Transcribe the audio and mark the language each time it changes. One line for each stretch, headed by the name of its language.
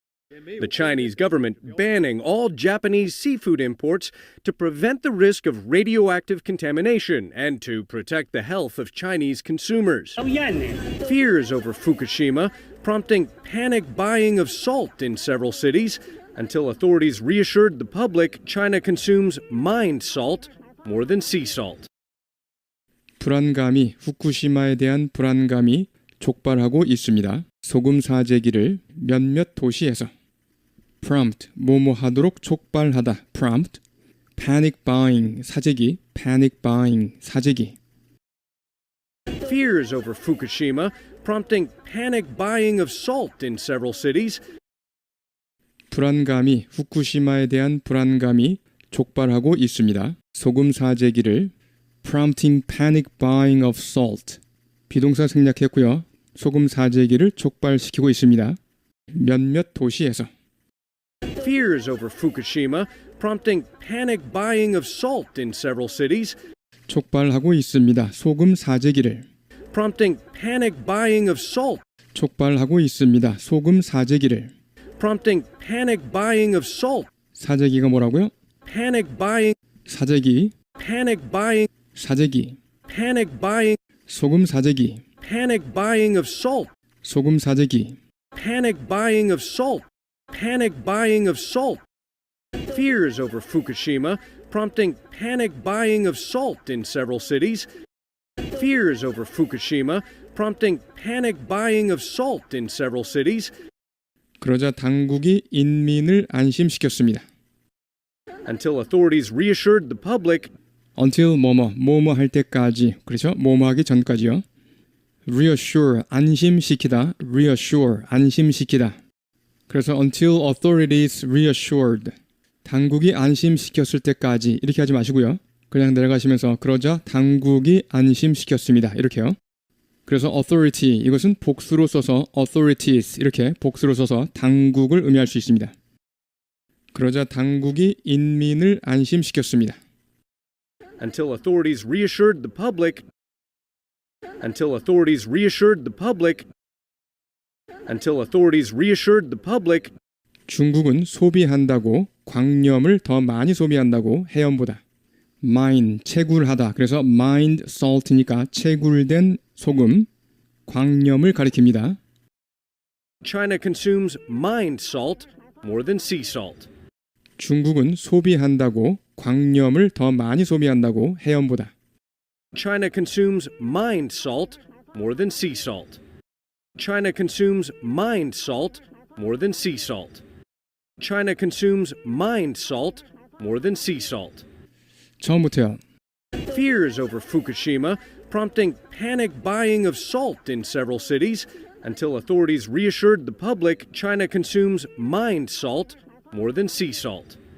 English: The Chinese government banning all Japanese seafood imports to prevent the risk of radioactive contamination and to protect the health of Chinese consumers. Fears over Fukushima prompting panic buying of salt in several cities until authorities reassured the public China consumes mined salt more than sea salt.
Korean: 불안감이 후쿠시마에 대한 불안감이 촉발하고 있습니다. 소금 사재기를 몇몇 도시에서 prompt 뭐뭐하도록 촉발하다
English: prompt panic buying
Korean: 사재기 panic buying 사재기
English: Fears over Fukushima prompting panic buying of salt in several cities
Korean: 불안감이 후쿠시마에 대한 불안감이 촉발하고 있습니다. 소금 사재기를
English: prompting panic buying of salt
Korean: 비동사 생략했고요. 소금 사재기를 촉발시키고 있습니다. 몇몇 도시에서
English: Fears over Fukushima prompting panic buying of salt in several cities
Korean: 촉발하고 있습니다. 소금 사재기를
English: prompting panic buying of salt
Korean: 촉발하고 있습니다. 소금 사재기를
English: prompting panic buying of salt
Korean: 사재기가 뭐라고요?
English: panic buying
Korean: 사재기
English: panic buying
Korean: 사재기
English: panic buying
Korean: 소금 사재기
English: panic buying of salt
Korean: 소금 사재기
English: panic buying of salt panic buying of salt fears over Fukushima prompting panic buying of salt in several cities fears over Fukushima prompting panic buying of salt in several cities
Korean: 그러자 당국이 인민을 안심시켰습니다.
English: until authorities reassured the public
Korean: until 뭐뭐 할 때까지 그렇죠? 뭐뭐 하기 전까지요. reassure 안심시키다 reassure 안심시키다 그래서
English: until authorities reassured
Korean: 당국이 안심시켰을 때까지 이렇게 하지 마시고요. 그냥 내려가시면서 그러자 당국이 안심시켰습니다. 이렇게요. 그래서 authority 이것은 복수로 써서 authorities 이렇게 복수로 써서 당국을 의미할 수 있습니다. 그러자 당국이 인민을 안심시켰습니다.
English: until authorities reassured the public until authorities reassured the public until authorities reassured the public
Korean: 중국은 소비한다고 광염을 더 많이 소비한다고 해염보다 mine 채굴하다 그래서
English: mined salt
Korean: 니까 채굴된 소금 광염을 가리킵니다.
English: China consumes mined salt more than sea salt.
Korean: 중국은 소비한다고 광염을 더 많이 소비한다고 해염보다
English: China consumes mined salt more than sea salt. China consumes mined salt more than sea salt. China consumes mined salt more than sea salt.
Korean: 처음부터요.
English: Fears over Fukushima prompting panic buying of salt in several cities until authorities reassured the public China consumes mined salt more than sea salt.